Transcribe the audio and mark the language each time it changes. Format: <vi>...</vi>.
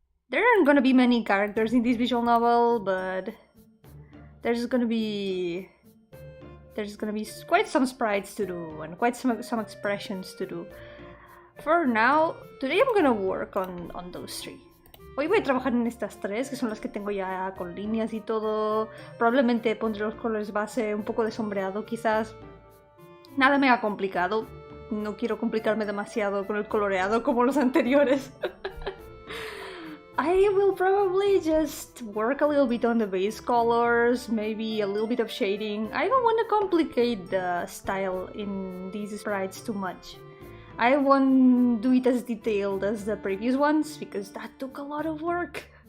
<en>There aren't gonna be many characters in this visual novel, but there's gonna be quite some sprites to do and quite some expressions to do. For now, today I'm gonna work on those three.</en> <es>Hoy voy a trabajar en estas tres, que son las que tengo ya con líneas y todo. Probablemente pondré los colores base, un poco de sombreado quizás. Nada mega complicado. No quiero complicarme demasiado con el coloreado como los anteriores.</es> <en>I will probably just work a little bit on the base colors, maybe a little bit of shading. I don't want to complicate the style in these sprites too much. I won't do it as detailed as the previous ones, because that took a lot of work.</en>